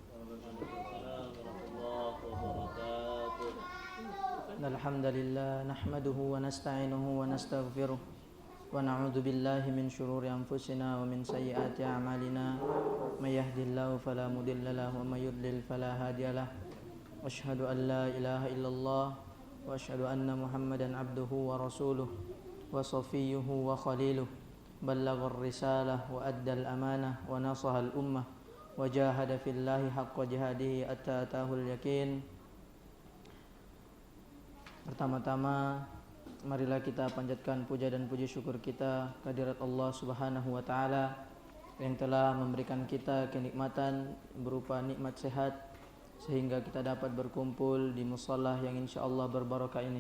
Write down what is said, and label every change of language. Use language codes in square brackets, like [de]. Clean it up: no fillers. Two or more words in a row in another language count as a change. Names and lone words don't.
[ar] الحمد لله نحمده ونستعينه ونستغفره ونعوذ بالله من شرور أنفسنا ومن سيئات أعمالنا من يهده الله فلا مضل له ومن يضلل فلا هادي له. أشهد أن لا إله إلا الله وأشهد أن محمدا عبده ورسوله وصفيه وخليله. بلغ الرسالة وأدى الأمانة ونصح الأمة وجاهد في الله حق جهاده حتى أتاه اليقين. [id] Pertama-tama marilah kita panjatkan puja dan puji syukur kita kehadirat Allah [ar] سبحانه وتعالى [id] yang telah memberikan kita kenikmatan berupa nikmat sehat sehingga kita dapat berkumpul di musalla yang insyaallah berbarakah ini.